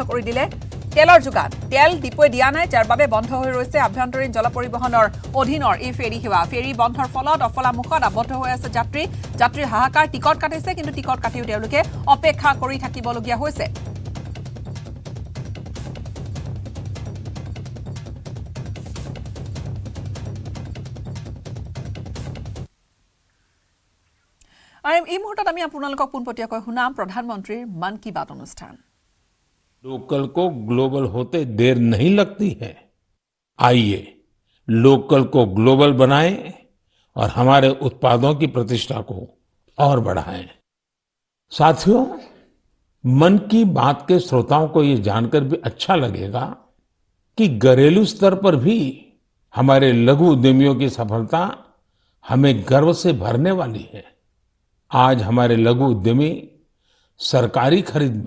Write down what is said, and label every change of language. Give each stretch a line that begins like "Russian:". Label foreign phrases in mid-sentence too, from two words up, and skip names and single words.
Assamese: কৰি দিলে তেলৰ যোগান তেল ডিপুৱে দিয়া নাই যাৰ বাবে বন্ধ হৈ ৰৈছে আভ্যন্তৰীণ জল পৰিবহনৰ অধীনৰ এই ফেৰী সেৱা ফেৰী বন্ধৰ ফলত অফলামুখত আবদ্ধ হৈ আছে যাত্ৰীৰ হাহাকাৰ টিকট কাটিছে কিন্তু টিকট কাটিও তেওঁলোকে অপেক্ষা কৰি থাকিবলগীয়া হৈছে এই মুহূৰ্তত আমি আপোনালোকক পুনপটীয়াকৈ শুনাম প্ৰধানমন্ত্ৰীৰ মন কি বাত অনুষ্ঠান
Hindi: लोकल को ग्लोबल होते देर नहीं लगती है आइए लोकल को ग्लोबल बनाएं और हमारे उत्पादों की प्रतिष्ठा को और बढ़ाएं साथियों मन की बात के श्रोताओं को ये जानकर भी अच्छा लगेगा कि घरेलू स्तर पर भी हमारे लघु उद्यमियों की सफलता हमें गर्व से भरने वाली है आज हमारे लघु उद्यमी सरकारी खरीद में